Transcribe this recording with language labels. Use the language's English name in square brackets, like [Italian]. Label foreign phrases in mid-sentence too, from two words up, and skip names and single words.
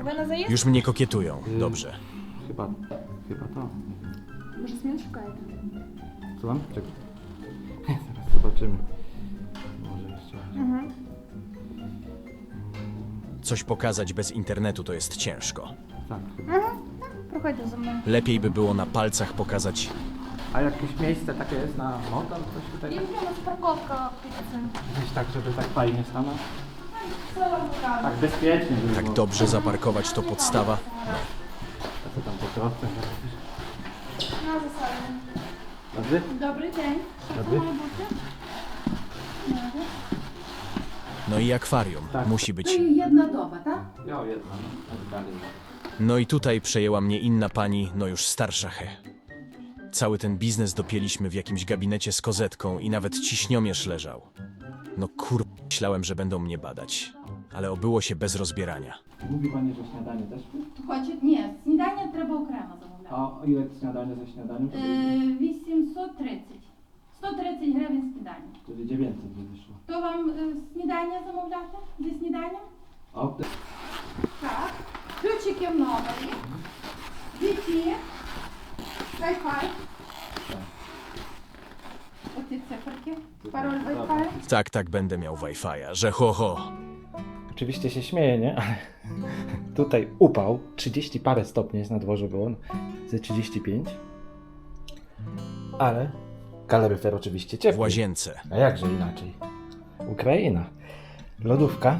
[Polish] Już mnie kokietują. Dobrze. Chyba to. Może zmian szukaj. Słucham? Czekaj. Zaraz zobaczymy. Może jeszcze... Coś pokazać bez internetu to jest ciężko. Tak, chyba. [Ukrainian] Проходь за мной. [Polish] Lepiej by było na palcach pokazać. A jakieś miejsce takie jest na motor? Coś tutaj? [Russian] Я у нас парковка птицы. [Polish] Gdzieś tak, żeby tak fajnie stanąć? Tak bezpiecznie by Tak było. dobrze zaparkować to podstawa. A co tam po drodze robisz? [Russian] На засаде. [Polish] Dobry? [Ukrainian] Добрий день. [Polish] Dobry? [Ukrainian] Має бути? [Polish] No i akwarium. Tak. Musi być. Jedna doba, tak? Ja jedna, no. Tak dalej. No i tutaj przejęła mnie inna pani, no już starsza Cały ten biznes dopięliśmy w jakimś gabinecie z kozetką i nawet ciśniomierz leżał. No myślałem, że będą mnie badać. Ale obyło się bez rozbierania. Mówi pani, że śniadanie też? [Ukrainian] Хоче, ні, снідання треба окремо замовляти. [Polish] A ile śniadanie ze śniadaniem? [Ukrainian] 830. 130 гривень снідання. [Polish] Wtedy 900 by wyszło. [Ukrainian] То вам снідання замовляти? Зі сніданням? [Polish] A [Ukrainian] Так. Ключики в номері. Віті. Wi-Fi. Оці циферки. Пароль Wi-Fi. [Polish] Tak, będę miał Wi-Fi'a, że ho. Oczywiście się śmieję, nie? Ale tutaj upał, 30 parę stopni jest na dworze było, ze 35. Ale kaloryfer oczywiście W ciepły. łazience. A jakże inaczej? Ukraina. Lodówka.